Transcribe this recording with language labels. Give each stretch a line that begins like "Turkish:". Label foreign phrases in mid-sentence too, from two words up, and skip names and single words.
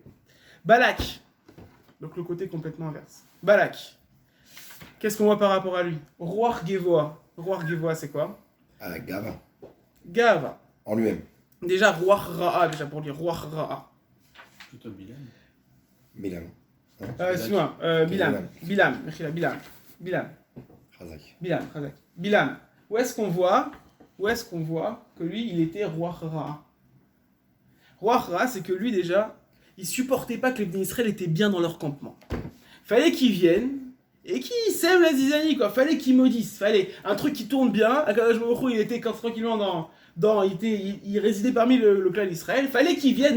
French: Balak, donc le côté complètement inverse. Balak, qu'est-ce qu'on voit par rapport à lui?
Hebrew: רוח גבוהה. רוח גבוהה,
French: c'est quoi?
Hebrew: Gava. Gava.
French: En lui-même. Déjà,
Hebrew: רוח רעה,
French: déjà pour dire
Hebrew: רוח רעה.
French: Plutôt Bilam. Bilam. Excuse-moi, Bilam. Chazak. Bilam. Où est-ce qu'on voit que lui, il était
Hebrew: רוח רעה? רוח רעה,
French: c'est que lui, déjà, il supportait pas que les
Hebrew: בני ישראל
French: étaient bien dans leur campement. Fallait qu'ils viennent et qu'ils sèment la zizanie, quoi. Fallait qu'ils maudissent. Fallait un truc qui tourne bien.
Hebrew: הקדוש ברוך הוא,
French: il était tranquillement il résidait parmi le clan d'Israël. Fallait qu'ils viennent.